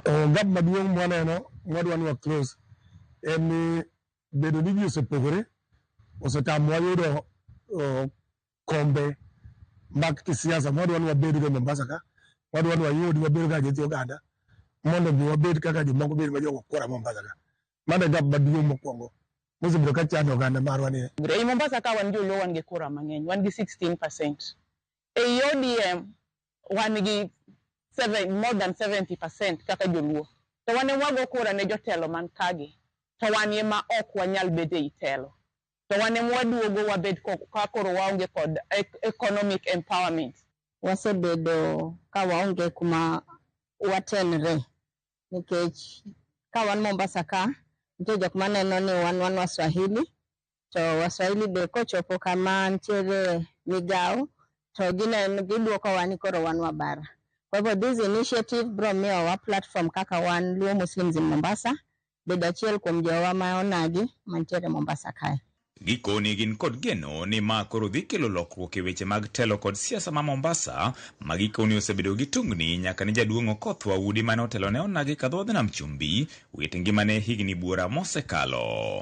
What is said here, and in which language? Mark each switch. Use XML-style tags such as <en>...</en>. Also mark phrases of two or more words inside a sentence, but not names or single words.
<luo>Gab maduong' mwaneno mwadwa close en bedo ni ji osepogore, osetamwa yudo kombe mag kisiasa mwadwa wabedo go Mombasa ka, mwadwa wayudi wabedo ga jeti oganda, mondo bi wabed kaka jomoko bedo ma jogo kora Mombasa ka. Mane gab maduong' mokwongo mosebiro ka chando oganda marwa ni. E Mombasa ka wan joluo wan gi kura mang'eny, wan gi 16%. E ODM wan gi</luo> <en>more than 70%</en> <luo>kaka joluo. To wane wago kura ne jotelo man kagi. To wan ema ok wanyal bede itelo. To wane mwaduogo wabed kakoro waonge kod</luo> <en>economic empowerment.</en> <luo>Wasebedo ka waonge kuma watenre. Nikech ka wan Mombasa ka, ntie jok maneno ni wan Waswahili. To Waswahili be kochopo kama ntiere migao. To giduoko wani koro wan wabara.</luo> <sw>Kwa hivyo</sw> <en>this initiative</en> <luo>bro miyo wa platform kaka wan</luo> <en>Luo Muslims in Mombasa.</en> <luo>Bedo achiel kuom jowa ma onagi mantiere Mombasa kae. Gikoni gin kod geno ni ma koro dhi kelo lokruok e weche mag telo kod siasa ma Mombasa, ma gikoni osebedo gi tungni nyaka ni jaduong' Okoth Waudi mane otelo ne onagi kadho nam chumbi wit ngimane higni buora mosekalo.</luo>